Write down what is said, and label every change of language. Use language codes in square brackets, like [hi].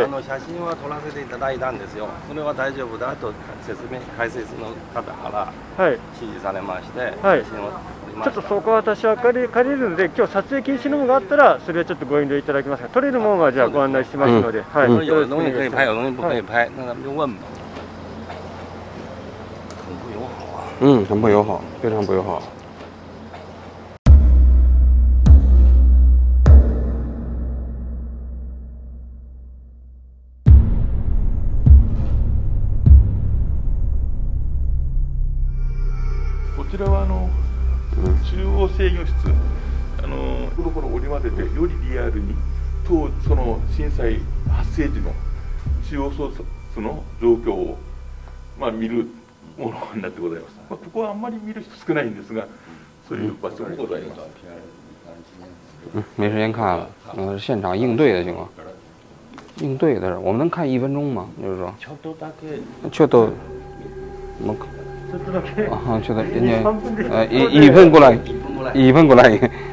[ja] 写真は撮らせていただいたんですよ。それは大丈夫だと解説の方からはい、指示されまして、はい写真を撮りまちょした。っとそこは私は借りるので、今日撮影禁止のものがあったら、それはちょっとご遠慮いただきますが、撮れるものはじゃあご案内しますので、はい。 [zh] 有的东西可以拍，有的东西不可以拍，那咱们就问吧。很不友好啊。很不友好，非常不友好。 [ja] こちらは中央制御室、コロコロ織り交ぜてよりリアルにその震災発生時の中央ソースの状況を、見るものになってございます。ここはあんまり見る人少ないんですが、そういう場所もございます。 [zh] 没时间看了，现场应对的情况，应对的是我们能看1分钟吗？就是说， [ja] ちょっともうちょっとだけ。ちょっと [zh] 1分过来，1分过来。